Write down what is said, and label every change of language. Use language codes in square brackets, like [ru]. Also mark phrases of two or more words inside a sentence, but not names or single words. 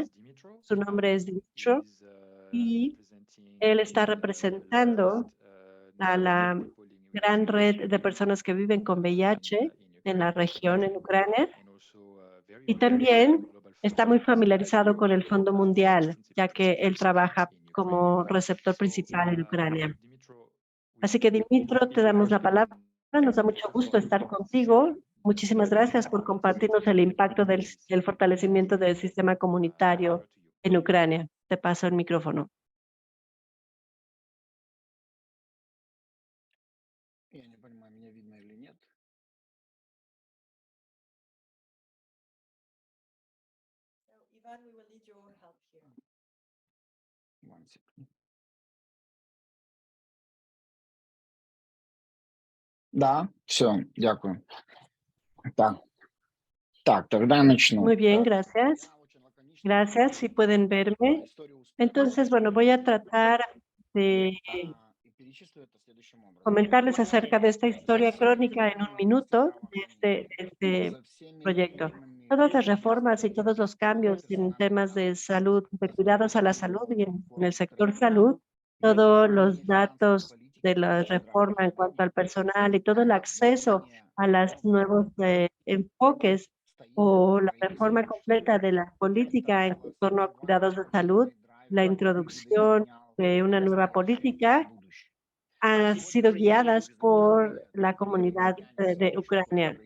[es] Su nombre es Dimitro y él está representando a la gran red de personas que viven con VIH en la región, en Ucrania, y también está muy familiarizado con el Fondo Mundial, ya que él trabaja como receptor principal en Ucrania. Así que, Dimitro, te damos la palabra. Nos da mucho gusto estar contigo. Muchísimas gracias por compartirnos el impacto del fortalecimiento del sistema comunitario en Ucrania. Te paso el micrófono. [ru] Я не понимаю, меня видно или нет. [en] Iván, we will need your help here. One second. [ru] Да, все, дякую. Так, так, тогда начну. [es] Muy bien, gracias. Gracias, si pueden verme. Entonces, bueno, voy a tratar de [ru] И перечислю это следующим образом. [es] comentarles acerca de esta historia crónica en un minuto de este [ru] За всеми [es] proyecto. [ru] реформами, [es] Todas las reformas y todos los cambios en temas de salud, de cuidados a la salud y en el sector salud, todos los datos de la reforma en cuanto al personal y todo el acceso a los nuevos enfoques o la reforma completa de la política en torno a cuidados de salud, la introducción de una nueva política han sido guiadas por la comunidad de Ucrania.